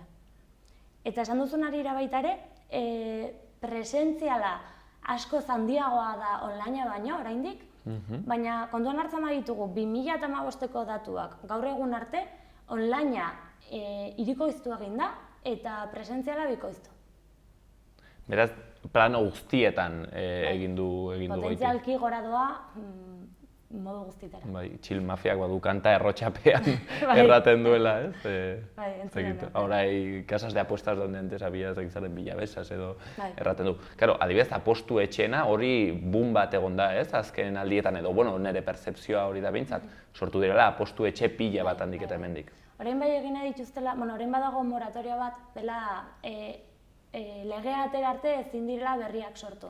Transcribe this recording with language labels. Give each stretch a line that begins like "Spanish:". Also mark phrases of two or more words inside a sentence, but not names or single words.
Basque: Eta esan duzun arira baita ere, presentziala asko handiagoa da online baino oraindik, baina kontuan hartzen baditugu 2015ko datuak gaur egun arte onlinea hirikoiztu egin da eta presentziala bikoiztu. Beraz, plano guztietan egin du goiti. Potentzialki gora doa modu guztietara. Bai, txil mafiak badu kanta errotxapean erraten duela, ez? Bai, entzuten da.
Spanish: Ahora casas de apuestas donde antes había zaren bilabesas
Basque: edo erraten du. Claro, adibidez, apostu etxena hori boom bat egon da, ez? Azken aldietan edo, nire pertzepzioa hori da behintzat, sortu direla apostu etxe pila bat handik eta hemendik. Orain bai egin nahi dituztela, orain badago moratoria bat dela legea atera arte ezin direla berriak sortu.